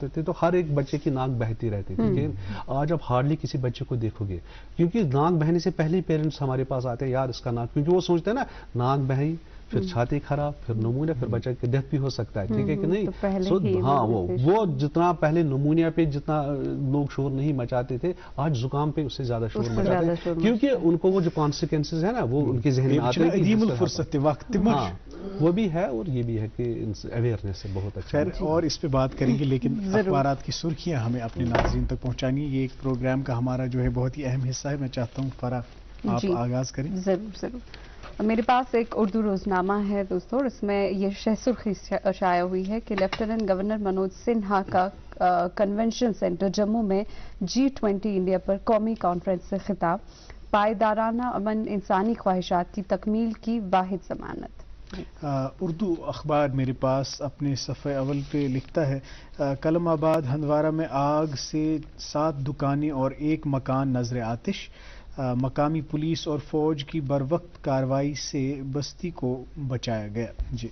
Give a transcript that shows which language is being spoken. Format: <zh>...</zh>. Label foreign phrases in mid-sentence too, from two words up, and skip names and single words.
<ur>تھے تو ہر ایک بچے کی ناک بہتی رہتی تھی لیکن آج آپ ہارڈلی کسی بچے کو دیکھو گے کیونکہ ناک بہنے سے پہلے ہی پیرنٹس ہمارے پاس آتے ہیں یار اس کا ناک کیونکہ وہ سوچتے ہیں نا ناک بہی پھر چھاتی خراب پھر نمونیا پھر بچہ کی ڈیتھ بھی ہو سکتا ہے ٹھیک ہے کہ نہیں ہاں وہ جتنا پہلے نمونیا پہ جتنا لوگ شور نہیں مچاتے تھے آج زکام پہ اس سے زیادہ شور مچاتے ہیں کیونکہ ان کو وہ جو کانسیکوینسز ہے نا وہ ان کے ذہن میں آتے ہیں وہ بھی ہے اور یہ بھی ہے کہ اویئرنیس سے بہت اچھا خیر اور اس پہ بات کریں گے لیکن اخبارات کی سرخیاں ہمیں اپنے ناظرین تک پہنچانی یہ ایک پروگرام کا ہمارا جو ہے بہت ہی اہم حصہ ہے میں چاہتا ہوں فرح آپ آغاز کریں ضرور میرے پاس ایک اردو روزنامہ ہے دوستوں اس میں یہ شہ سرخی شائع ہوئی ہے کہ لیفٹیننٹ گورنر منوج سنہا کا کنونشن سینٹر جموں میں G20 انڈیا پر قومی کانفرنس سے خطاب پائیدارانہ امن انسانی خواہشات کی تکمیل کی واحد ضمانت اردو اخبار میرے پاس اپنے صفحہ اول پہ لکھتا ہے کلم آباد ہندوارہ میں آگ سے 7 دکانیں اور 1 مکان نظر آتش مقامی پولیس اور فوج کی بروقت کارروائی سے بستی کو بچایا گیا</ur>